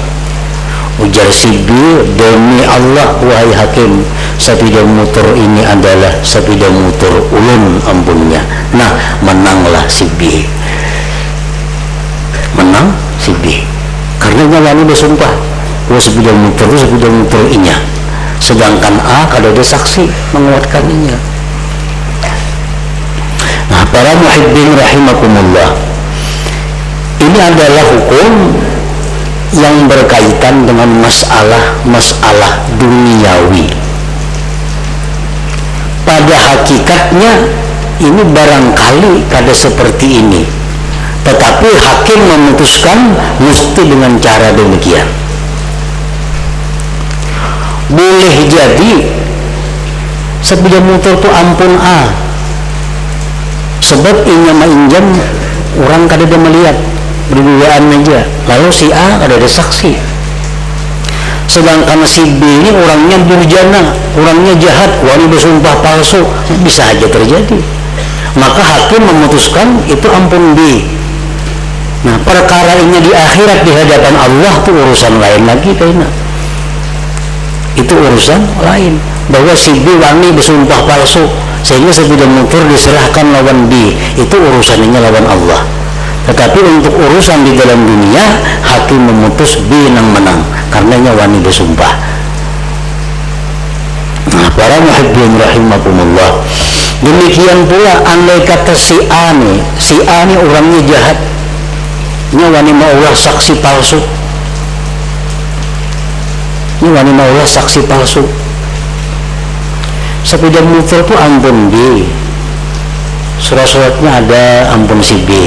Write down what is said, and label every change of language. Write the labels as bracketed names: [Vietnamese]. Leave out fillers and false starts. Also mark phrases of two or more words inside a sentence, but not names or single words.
[Indonesian] Ujar si B, demi Allah wahai hakim, sepeda motor ini adalah sepeda motor ulun ampunnya. Nah, menanglah si B, menang si B karena nyawani bersumpah bahwa sepeda motor itu sepeda motor inya, sedangkan A kada ada saksi menguatkannya. Nah, para [Arabic] muhibbin rahimakumullah, [Indonesian] ini adalah hukum yang berkaitan dengan masalah duniawi. Pada hakikatnya ini barangkali kada seperti ini, tetapi hakim memutuskan mesti dengan cara demikian. Boleh jadi sepeda motor itu ampun A, sebab inya mainjam orang kada ada melihat, berduaan aja, lalu si A kada ada saksi, sedangkan si B ini orangnya durjana, orangnya jahat, wani bersumpah palsu, bisa aja terjadi. Maka hakim memutuskan itu ampun B. Nah, perkara ini di akhirat di hadapan Allah itu urusan lain lagi kayaknya. Itu urusan lain, bahwa si B wani bersumpah palsu sehingga sepeda motor diserahkan lawan B, itu urusannya lawan Allah. Tetapi untuk urusan di dalam dunia, hakim memutus B yang menang karenanya wani bersumpah. Nah, para [Arabic] muhibbin rahimakumullah, [Indonesian] demikian pula andai kata si A nih orangnya jahat, wani maulah saksi palsu, wani maulah saksi palsu. Sepeda motor itu ampun B, surat-suratnya ada ampun si B.